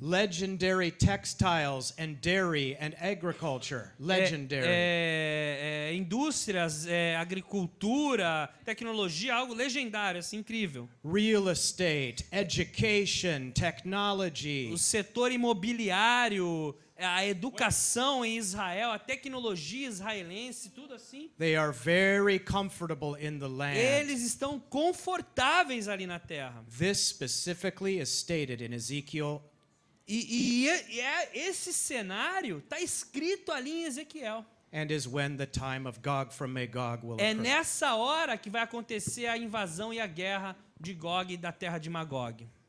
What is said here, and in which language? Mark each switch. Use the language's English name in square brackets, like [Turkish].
[English] Legendary textiles and dairy and agriculture. Legendary. [Portuguese] Indústrias, agricultura, tecnologia, algo legendário, assim, incrível. [English] Real estate, education, technology. [Portuguese] O setor imobiliário, a educação em Israel, a tecnologia israelense, tudo assim. [English] They are very comfortable in the land. [Portuguese] Eles estão confortáveis ali na terra. [English] This specifically is stated in Ezekiel. [Portuguese] Esse cenário está escrito ali em Ezequiel. [English] And is when the time of Gog from Magog will [Portuguese] É [English] occur. [Portuguese] nessa hora que vai acontecer a invasão e a guerra de Gogue e da terra de Magogue.